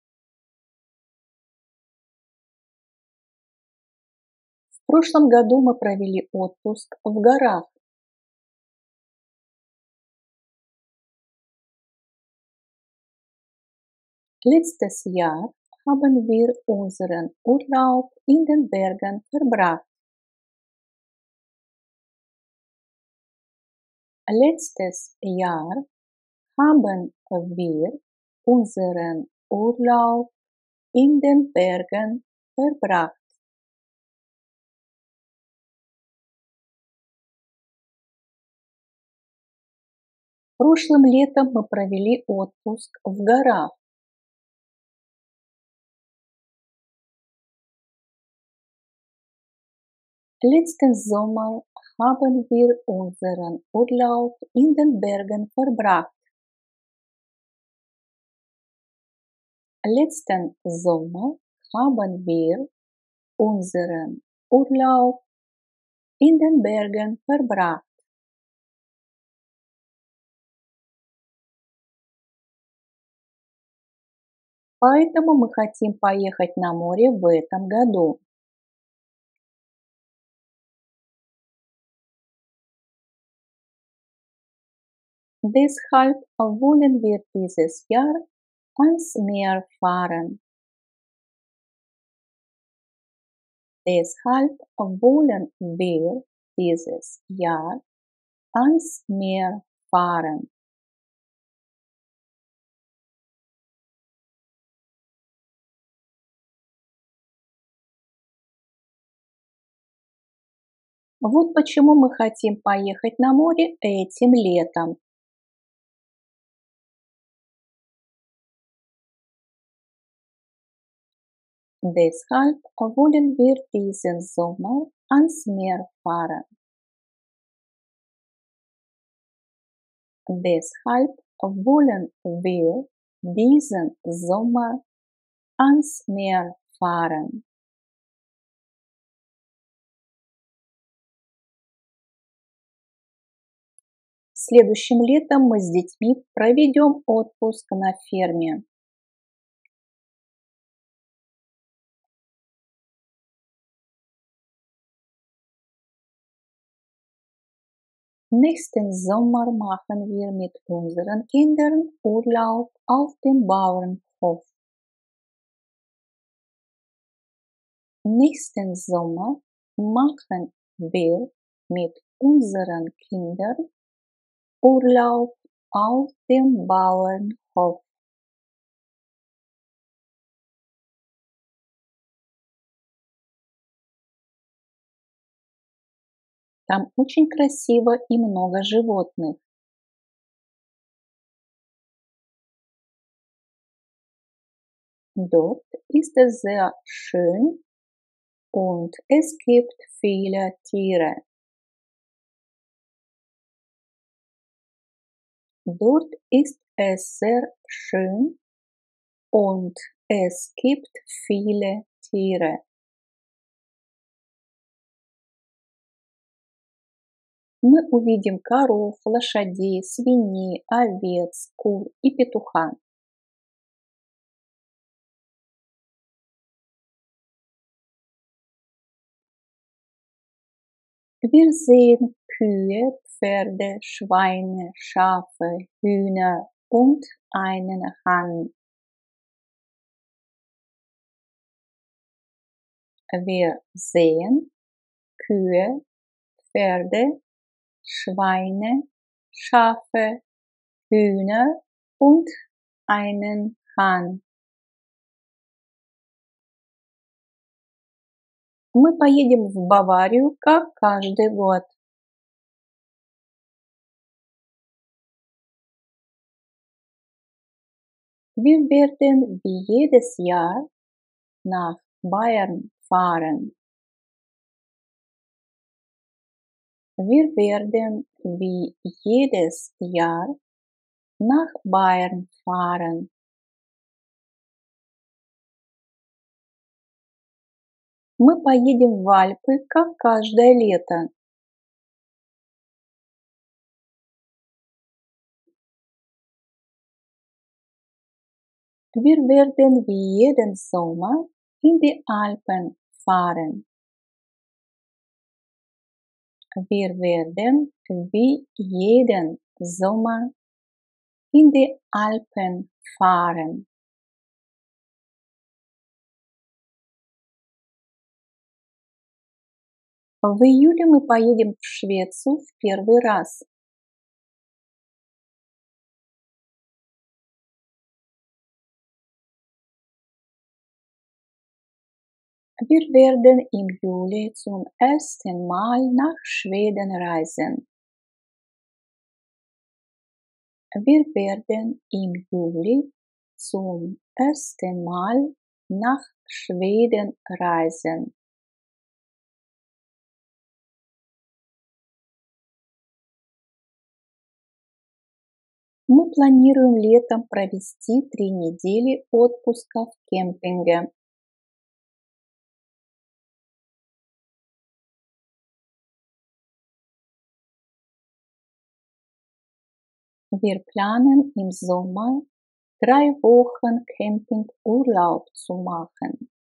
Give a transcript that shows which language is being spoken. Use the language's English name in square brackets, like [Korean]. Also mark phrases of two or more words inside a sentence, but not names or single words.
[Russian] В прошлом году мы провели отпуск в горах. [German] Letztes Jahr haben wir unseren Urlaub in den Bergen verbracht. Letztes Jahr haben wir unseren Urlaub in den Bergen verbracht. [Russian] Прошлым летом мы провели отпуск в горах. [German] Letzten Sommer haben wir unseren Urlaub in den Bergen verbracht. Letzten Sommer haben wir unseren Urlaub in den Bergen verbracht. [Russian] Поэтому мы хотим поехать на море в этом году. [German] Deshalb wollen wir dieses Jahr ans Meer fahren. Deshalb wollen wir dieses Jahr ans Meer fahren. [Russian] Вот почему мы хотим поехать на море этим летом. [German] Deshalb wollen wir diesen Sommer ans Meer fahren. Deshalb wollen wir diesen Sommer ans Meer fahren. [Russian] Следующим летом мы с детьми проведем отпуск на ферме. [German] Nächsten Sommer machen wir mit unseren Kindern Urlaub auf dem Bauernhof. Nächsten Sommer machen wir mit unseren Kindern Urlaub auf dem Bauernhof. [Russian] Там очень красиво и много животных. [German] Dort ist es sehr schön und es gibt viele Tiere. Dort ist es sehr schön und es gibt viele Tiere. [Russian] Мы увидим коров, лошадей, свиней, овец, кур и петуха. [German] Wir sehen Kühe, Pferde, Schweine, Schafe, Hühner und einen Hahn. Wir sehen Kühe, Pferde, Schweine, Schafe, Hühner und einen Hahn. [Russian] Мы поедем в Баварию, как каждый год. [German] Wir werden wie jedes Jahr nach Bayern fahren. Wir werden wie jedes Jahr nach Bayern fahren. [Russian] Мы поедем в Альпы, как каждое лето. [German] Wir werden wie jeden Sommer in die Alpen fahren. Wir werden wie jeden Sommer in die Alpen fahren. [Russian] В июле мы поедем в Швецию в первый раз. [German] Wir werden im Juli zum ersten Mal nach Schweden reisen. Wir werden im Juli zum ersten Mal nach Schweden reisen. [Russian] Мы планируем летом провести 3 недели отпуска в кемпинге. [German] Wir planen im Sommer 3 Wochen Campingurlaub zu machen.